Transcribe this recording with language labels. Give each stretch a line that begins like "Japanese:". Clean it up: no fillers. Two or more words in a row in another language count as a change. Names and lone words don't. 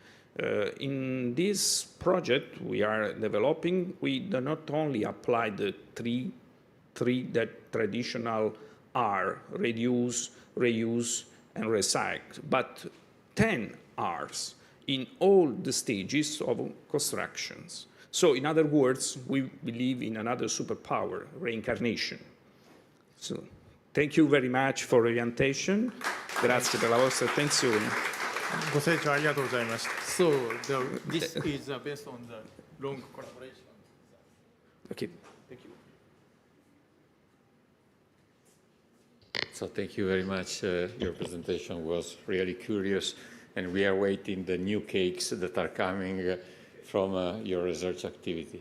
English: In this project we are developing, we do not only apply the three that traditional are: reduce, reuse, and recycle, but 10 R's in all the stages of constructions. So, in other words, we believe in another superpower, reincarnation. So, thank you very much for your attention.
Italian: Grazie per la vostra attenzione.
Japanese: ご清聴ありがとうございました。
English: So this is based on the long collaboration. Okay, thank you. So thank you very much. Your presentation was really curious, and we are waiting the new cakes that are coming from your research activity.